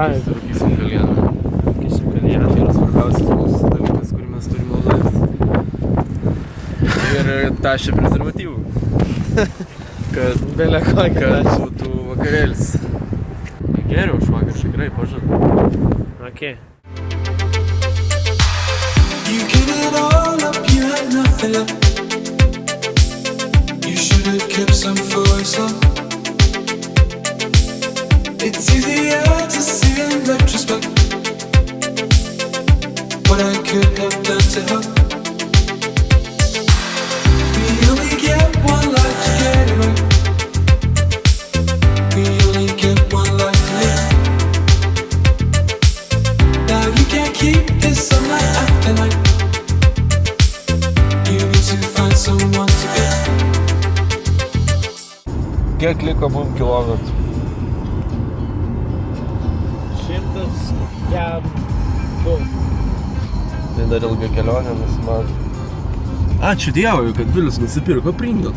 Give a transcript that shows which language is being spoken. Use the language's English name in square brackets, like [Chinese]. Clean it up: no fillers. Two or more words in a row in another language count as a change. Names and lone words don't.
[Lithuanian] Rūkysim kalieną. Rūkysim kalieną. Tai yra svarbiausias mūsų dalykas, kurį mes turim naudotis. Ir tašė prezervatyvų. Kad Belė kokia. būtų vakarėlis. Geriau už vakar, tikrai pažadu. [English] Okay. You gave it all up, you had nothing left. You should have kept some for yourself. It's easier to see in retrospect what I could have done to help. We only get one life to get it right. We only get one life to live. Now you can't keep this up night after night. You need to find someone to be. [Lithuanian] Kiek liko mum kilometrų? 102. Tai dar ilga kelionė nusimato. Ačiū Dievui, kad Vilius nusipirko Pringles.